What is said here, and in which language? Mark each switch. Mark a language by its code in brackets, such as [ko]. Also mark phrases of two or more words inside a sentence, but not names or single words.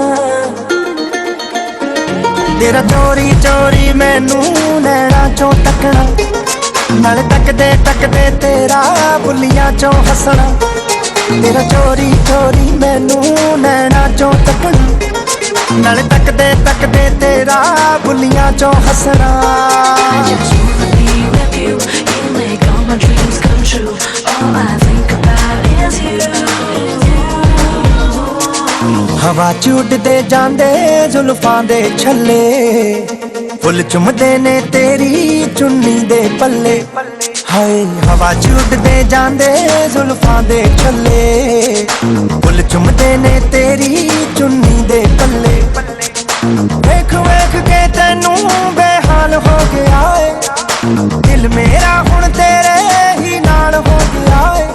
[pa] ਤੇਰਾ ਚੋਰੀ ਚੋਰੀ ਮੈਨੂੰ ਨੈਣਾਂ ਚੋਂ ਤੱਕਣਾ, ਨਾਲੇ ਤੱਕਦੇ ਤੱਕਦੇ ਤੇਰਾ ਬੁੱਲੀਆਂ ਚੋਂ ਹੱਸਣਾ। ਤੇਰਾ ਚੋਰੀ ਚੋਰੀ ਮੈਨੂੰ ਨੈਣਾਂ ਚੋਂ ਤੱਕਣਾ, ਨਾਲੇ ਤੱਕਦੇ ਤੱਕਦੇ ਤੇਰਾ ਬੁੱਲੀਆਂ ਚੋਂ ਹੱਸਣਾ [en] Just wanna be with you. You make all my dreams come true. All I think about is you. [pa] ਹਵਾ ਚ ਉੱਡਦੇ ਜਾਂਦੇ ਜ਼ੁਲਫਾਂ ਦੇ ਛੱਲੇ ਫੁੱਲ ਚੁੰਮਦੇ ਨੇ ਤੇਰੀ ਚੁੰਨੀ ਦੇ ਪੱਲੇ ਹਾਏ ਹਵਾ ਚ ਉੱਡਦੇ ਜਾਂਦੇ ਜ਼ੁਲਫਾਂ ਦੇ ਛੱਲੇ ਫੁੱਲ ਚੁੰਮਦੇ ਨੇ ਤੇਰੀ ਚੁੰਨੀ ਦੇ ਪੱਲੇ ਵੇਖ ਵੇਖ ਕੇ ਤੈਨੂੰ ਬੇਹਾਲ ਹੋ ਗਿਆ ਏ ਦਿਲ ਮੇਰਾ ਹੁਣ ਤੇਰੇ ਹੀ ਨਾਲ ਹੋ ਗਿਆ ਏ